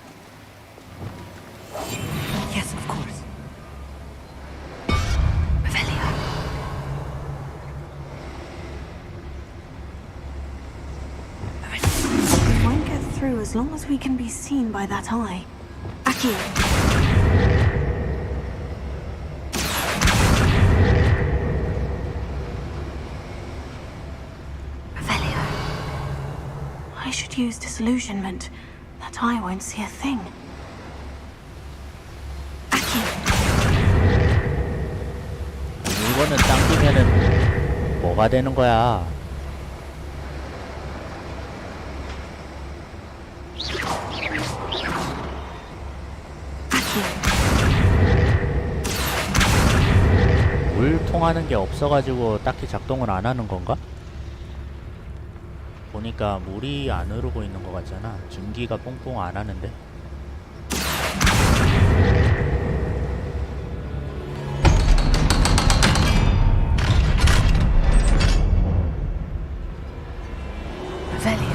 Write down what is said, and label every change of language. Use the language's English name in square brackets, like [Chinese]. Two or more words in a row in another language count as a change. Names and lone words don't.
[English] Yes, of course. Revelio. We won't get through as long as we can be seen by that eye. Accio. Revelio. I should use disillusionment. That eye won't see a thing. [Korean] 이거는 당기면은 뭐가 되는 거야? 물 통하는 게 없어가지고 딱히 작동을 안 하는 건가? 보니까 물이 안 흐르고 있는 것 같잖아. 증기가 뽕뽕 안 하는데. [English] Revelio.